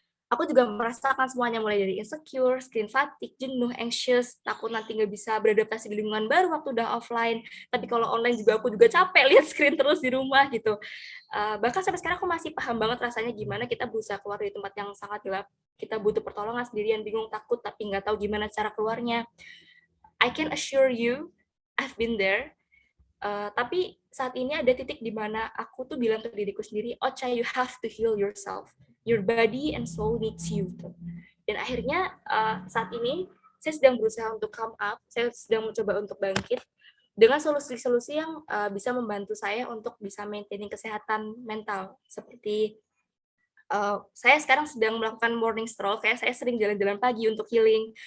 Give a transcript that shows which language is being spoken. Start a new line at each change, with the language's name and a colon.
Indonesian: Aku juga merasakan semuanya mulai dari insecure, screen fatigue, jenuh, anxious, takut nanti nggak bisa beradaptasi di lingkungan baru waktu udah offline. Tapi kalau online juga aku juga capek lihat screen terus di rumah gitu. Bahkan sampai sekarang aku masih paham banget rasanya gimana kita berusaha keluar dari tempat yang sangat gelap. Kita butuh pertolongan sendirian, bingung, takut, tapi nggak tahu gimana cara keluarnya.
English: I can assure you, I've been there.
Indonesian: Tapi saat ini ada titik di mana aku tuh bilang ke diriku sendiri, Ocha,
English: you have to heal yourself. Your body and soul needs you.
Indonesian: Dan akhirnya saat ini saya sedang berusaha untuk come up, saya sedang mencoba untuk bangkit dengan solusi-solusi yang bisa membantu saya untuk bisa maintaining kesehatan mental. Seperti saya sekarang sedang melakukan morning stroll, kayak saya sering jalan-jalan pagi untuk healing.